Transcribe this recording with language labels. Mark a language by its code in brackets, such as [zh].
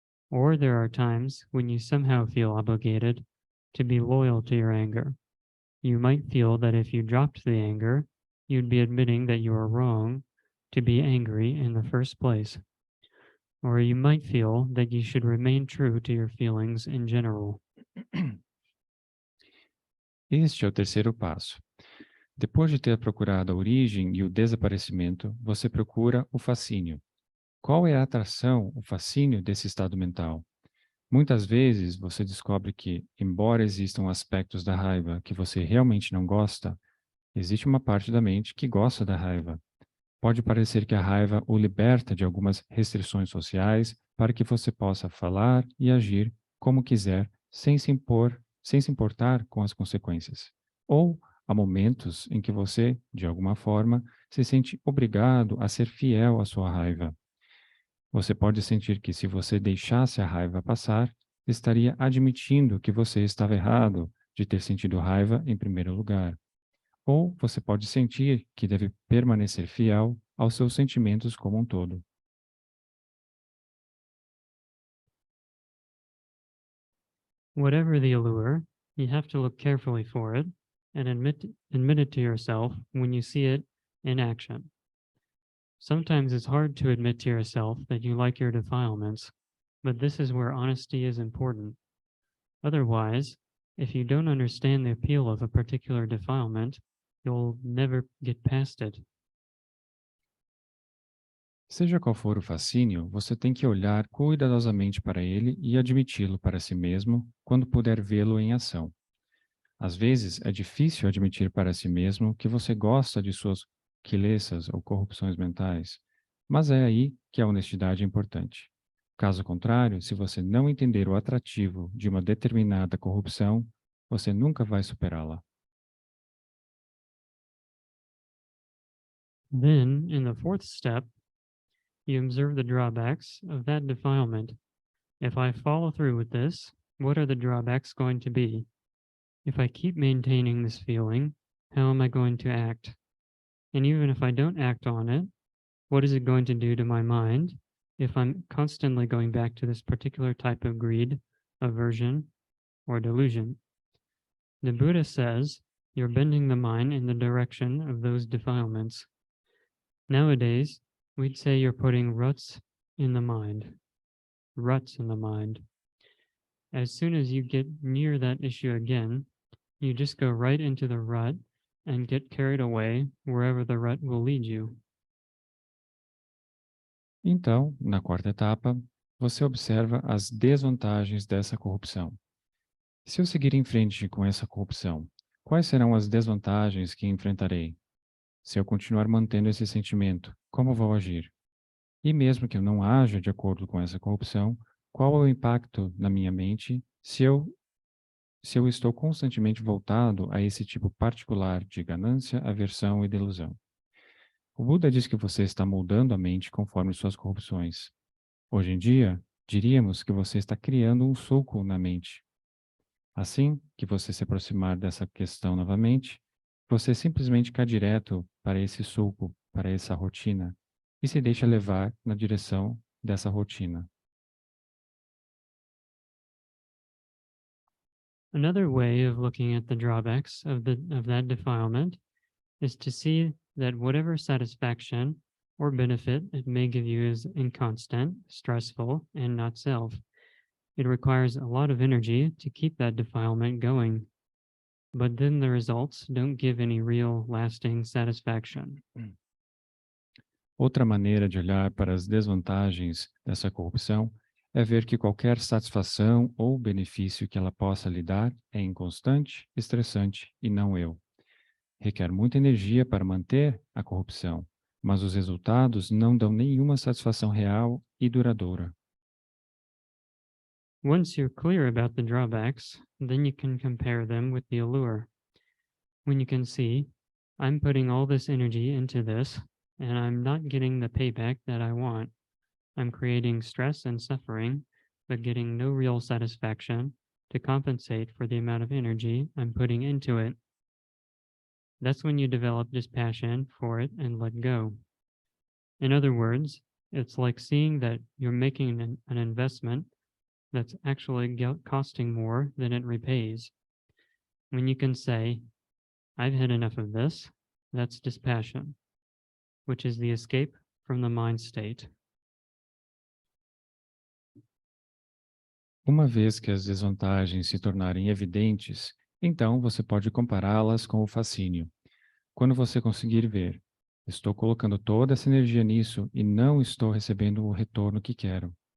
[en] Or there are times when you somehow feel obligated to be loyal to your anger. You might feel that if you dropped the anger, you'd be admitting that you are wrong to be angry in the first place. Or you might feel that you should remain true to your feelings in general. [pt] Este é o terceiro passo. Depois de ter procurado a origem e o desaparecimento, você procura o fascínio. Qual é a atração, o fascínio desse estado mental? Muitas vezes você descobre que, embora existam aspectos da raiva que você realmente não gosta, existe uma parte da mente que gosta da raiva. Pode parecer que a raiva o liberta de algumas restrições sociais para que você possa falar e agir como quiser, sem se importar com as consequências. Ou há momentos em que você, de alguma forma, se sente obrigado a ser fiel à sua raiva. Você pode sentir que, se você deixasse a raiva passar, estaria admitindo que você estava errado de ter sentido raiva em primeiro lugar. Ou você pode sentir que deve permanecer fiel aos seus sentimentos como um todo. [en] Whatever the allure, you have to look carefully for it and admit it to yourself when you see it in action. Sometimes it's hard to admit to yourself that you like your defilements, but this is where honesty is important. Otherwise, if you don't understand the appeal of a particular defilement, you'll never get past it. [pt] Seja qual for o fascínio, você tem que olhar cuidadosamente para ele e admiti-lo para si mesmo quando puder vê-lo em ação. Às vezes, é difícil admitir para si mesmo que você gosta de suas quilessas ou corrupções mentais, mas é aí que a honestidade é importante. Caso contrário, se você não entender o atrativo de uma determinada corrupção, você nunca vai superá-la. [en] Then, in the fourth step, you observe the drawbacks of that defilement. If I follow through with this, what are the drawbacks going to be? If I keep maintaining this feeling, how am I going to act? And even if I don't act on it, what is it going to do to my mind if I'm constantly going back to this particular type of greed, aversion, or delusion? The Buddha says you're bending the mind in the direction of those defilements. Nowadays, we'd say you're putting ruts in the mind. Ruts in the mind. As soon as you get near that issue again, you just go right into the rut and get carried away wherever the rut will lead you. [pt] Então, na quarta etapa, você observa as desvantagens dessa corrupção. Se eu seguir em frente com essa corrupção, quais serão as desvantagens que enfrentarei? Se eu continuar mantendo esse sentimento, como vou agir? E mesmo que eu não haja de acordo com essa corrupção, qual é o impacto na minha mente se eu estou constantemente voltado a esse tipo particular de ganância, aversão e delusão? O Buda diz que você está moldando a mente conforme suas corrupções. Hoje em dia, diríamos que você está criando um sulco na mente. Assim que você se aproximar dessa questão novamente, você simplesmente cai direto para esse sulco, para essa rotina, e se deixa levar na direção dessa rotina. [en] Another way of looking at the drawbacks of that defilement is to see that whatever satisfaction or benefit it may give you is inconstant, stressful, and not self. It requires a lot of energy to keep that defilement going. But then the results don't give any real lasting satisfaction. [pt] Outra maneira de olhar para as desvantagens dessa corrupção é ver que qualquer satisfação ou benefício que ela possa lhe dar é inconstante, estressante e não eu. Requer muita energia para manter a corrupção, mas os resultados não dão nenhuma satisfação real e duradoura. [en] Once you're clear about the drawbacks, then you can compare them with the allure. When you can see, I'm putting all this energy into this, and I'm not getting the payback that I want. I'm creating stress and suffering, but getting no real satisfaction, to compensate for the amount of energy I'm putting into it. That's when you develop dispassion for it and let go. In other words, it's like seeing that you're making an investment that's actually costing more than it repays. When you can say, I've had enough of this, that's dispassion, which is the escape from the mind state. [pt] Uma vez que as desvantagens se tornarem evidentes, então você pode compará-las com o fascínio. Quando você conseguir ver, estou colocando toda essa energia nisso e não estou recebendo o retorno que quero.